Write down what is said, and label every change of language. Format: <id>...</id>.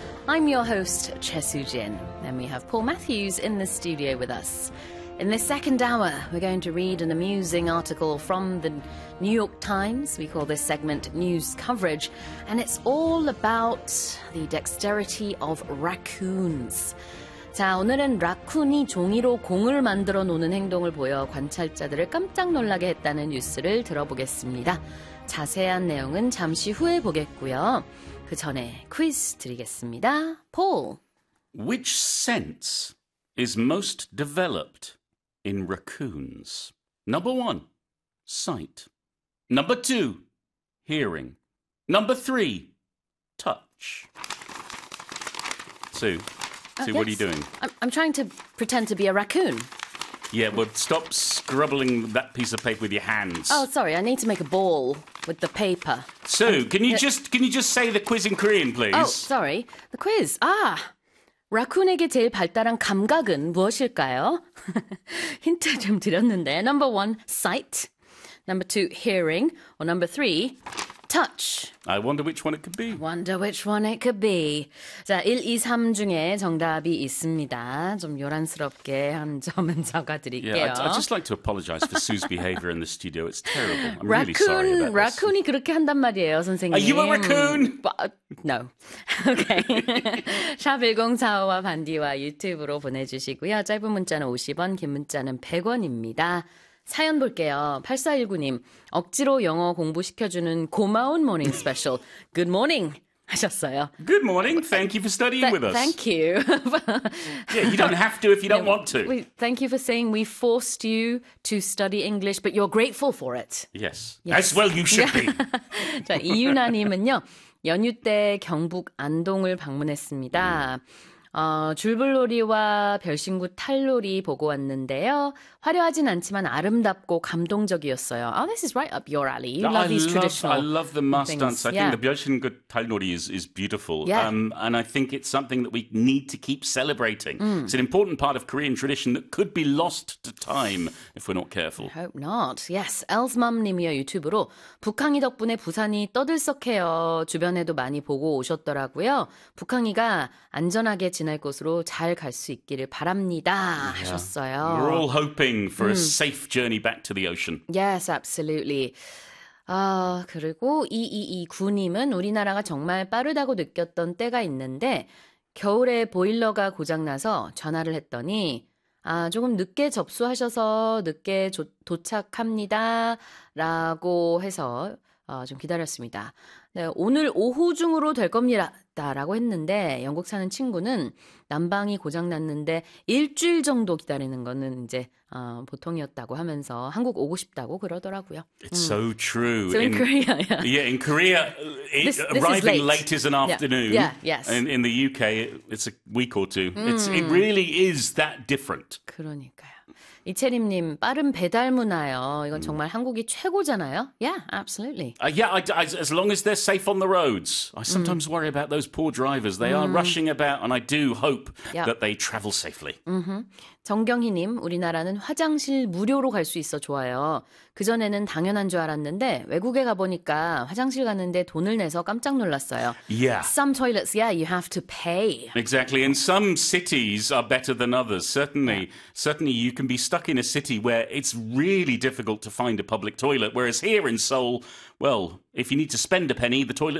<en>I'm your host, Che Soo-jin, and we have Paul Matthews in the studio with us. In this second hour, we're going to read an amusing article from the New York Times. We call this segment News Coverage, and it's all about the dexterity of raccoons.</en> <ko>자, 오늘은 라쿤이 종이로 공을 만들어 놓는 행동을 보여 관찰자들을 깜짝 놀라게 했다는 뉴스를 들어보겠습니다. 자세한 내용은 잠시 후에 보겠고요. 그 전에 퀴즈 드리겠습니다. 폴!</ko> <en>Which sense is most developed in raccoons? Number one, sight. Number two, hearing. Number three, touch. Two. So what are you doing? I'm trying to pretend to be a raccoon. Yeah, but stop scribbling that piece of paper with your hands. Oh, sorry, I need to make a ball with the paper. Sue, can you just say the quiz in Korean, please? Oh, sorry. The quiz. Ah!</en> <ko>라쿤에게 제일 발달한 감각은 무엇일까요? 힌트 좀 드렸는데.</ko> <en>Number one, sight. Number two, hearing. Or number three... Touch. I wonder which one it could be. Wonder which one it could be.</en> <ko>자, 1, 2, 3 중에 정답이 있습니다. 좀 요란스럽게 한 점은 사과드릴게요.</ko> <en>Yeah, I'd just like to apologize for Sue's behavior in the studio. It's terrible. I'm raccoon, really sorry about this.</en> <ko>라쿤이 그렇게 한단 말이에요, 선생님.</ko> <en>Are you a raccoon? No. Okay.</en> <ko>샵 1045와 반디와 유튜브로 보내주시고요. 짧은 문자는 50원, 긴 문자는 100원입니다. 사연 볼게요. 8419님, 억지로 영어 공부시켜주는 고마운 모닝 스페셜.</ko> <en>Good morning!</en> <ko>하셨어요.</ko> <en>Good morning! Thank you for studying with us. Thank you. Yeah, you don't have to if you don't want to. Thank you for saying we forced you to study English, but you're grateful for it. Yes. As well you should be.</en> <ko>자, 이유나님은요, 연휴 때 경북 안동을 방문했습니다. 줄불놀이와 별신구 탈놀이 보고 왔는데요. 화려하진 않지만 아름답고 감동적이었어요.</ko> <en>Oh, this is right up your alley. You love these traditional. I love the mass things. Dance. I think the 별신구 탈놀이 is beautiful. Yeah. And I think it's something that we need to keep celebrating. Mm. It's an important part of Korean tradition that could be lost to time if we're not careful. I hope not. Yes,</en> <ko>Elle's mom 님이요 유튜브로 북항이 덕분에 부산이 떠들썩해요. 주변에도 많이 보고 오셨더라고요. 북항이가 안전하게 지날 곳으로 잘 갈 수 있기를 바랍니다 하셨어요.</ko> <en>We're all hoping for a safe journey back to the ocean. Yes, absolutely.</en> <ko>그리고 2229님은 우리나라가 정말 빠르다고 느꼈던 때가 있는데 겨울에 보일러가 고장나서 전화를 했더니 조금 늦게 접수하셔서 늦게 도착합니다 라고 해서 좀 기다렸습니다. 네, 오늘 오후 중으로 될 겁니다. 라고 했는데 영국 사는 친구는 난방이 고장 났는데 일주일 정도 기다리는 거는 이제 보통이었다고 하면서 한국 오고 싶다고 그러더라고요.</ko> <en>It's so true. So in Korea, yeah. Yeah, in Korea, arriving late is an afternoon. Yeah, yes. And in the UK, it's a week or two. It really is that different.</en> <ko>그러니까요. 이채림님, 빠른 배달 문화요. 이건 정말 한국이 최고잖아요.</ko> <en>Yeah, absolutely. Yeah, as long as they're safe on the roads. I sometimes worry about those poor drivers. They are rushing about and I do hope that they travel safely. Mm-hmm.</en> <ko>정경희님, 우리나라는 화장실 무료로 갈 수 있어 좋아요. 그전에는 당연한 줄 알았는데 외국에 가보니까 화장실 갔는데 돈을 내서 깜짝 놀랐어요.</ko> <en>Yeah. Some toilets, yeah, you have to pay. Exactly, and some cities are better than others. Certainly, certainly you can be stuck in a city where it's really difficult to find a public toilet, whereas here in Seoul, well, if you need to spend a penny, the toilet</en>